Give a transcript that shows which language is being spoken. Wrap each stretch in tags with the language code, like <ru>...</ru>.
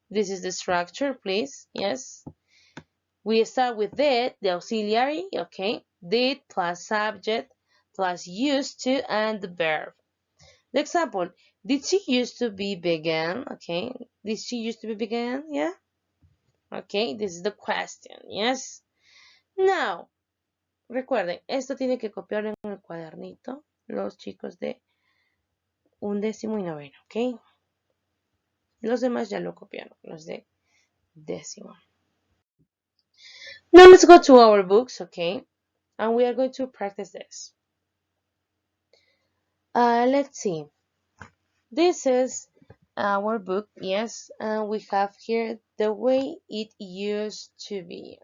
<en>This is the structure, please. Yes. We start with did, the auxiliary, okay? Did plus subject plus used to and the verb. The example, did she used to be vegan? Okay. Did she used to be vegan? Yeah. Okay, this is the question, yes.</en> <es>Now, recuerden, esto tiene que copiarlo en el cuadernito los chicos de undécimo y noveno, ok. Los demás ya lo copiaron, los de décimo.</es> <en>Now let's go to our books, okay? And we are going to practice this. Let's see. This is our book, yes, and we have here the way it used to be.</en>